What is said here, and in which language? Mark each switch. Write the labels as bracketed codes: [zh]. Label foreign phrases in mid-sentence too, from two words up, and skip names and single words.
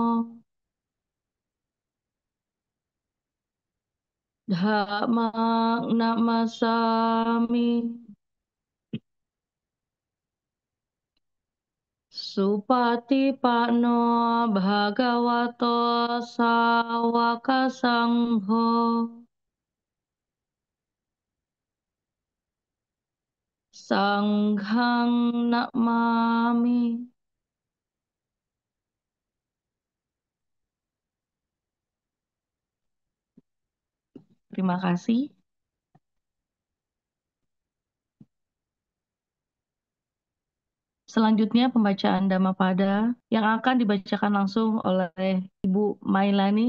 [pi] dhammang namasami Supatipanno bhagavato sawaka sangho sanghang namami. [id] Terima kasih. Selanjutnya pembacaan Dhammapada yang akan dibacakan langsung oleh Ibu Mailani.